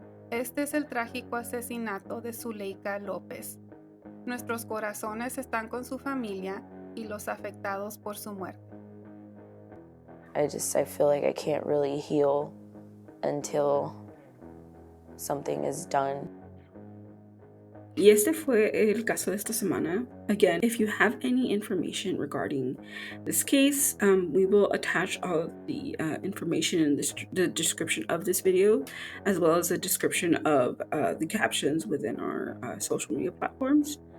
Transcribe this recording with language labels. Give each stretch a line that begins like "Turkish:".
Spanish: Este es el trágico asesinato de Zuleika Lopez. Nuestros corazones están con su familia y los afectados por su muerte.
English: I feel like I can't really heal until something is done.
Spanish: Y este fue el caso de esta semana.
English: Again, if you have any information regarding this case, we will attach all of the information in the description of this video, as well as the description of the captions within our social media platforms.